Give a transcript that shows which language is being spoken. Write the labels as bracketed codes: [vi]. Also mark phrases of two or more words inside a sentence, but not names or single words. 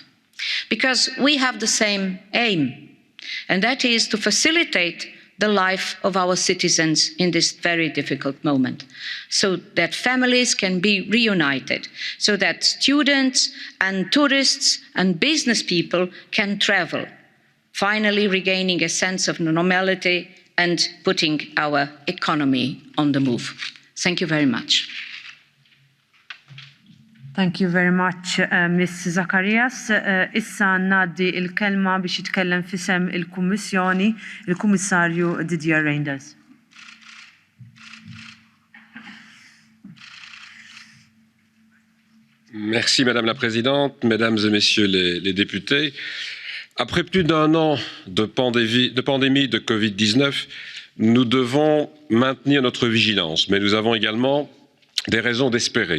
[en] Because we have the same aim, and that is to facilitate the life of our citizens in this very difficult moment, so that families can be reunited, so that students and tourists and business people can travel, finally regaining a sense of normality and putting our economy on the move. Thank you very much. Thank you very much, Ms. Zacharias. [mt] Issa naddi il-kelma biex jitkellem fisem il-Kummissjoni, il-Kummissarju Didier Reynders. [fr] Merci Madame la Présidente, Mesdames et Messieurs les députés. Après plus d'un an de pandémie de Covid-19, nous devons maintenir notre vigilance, mais nous avons également des raisons d'espérer.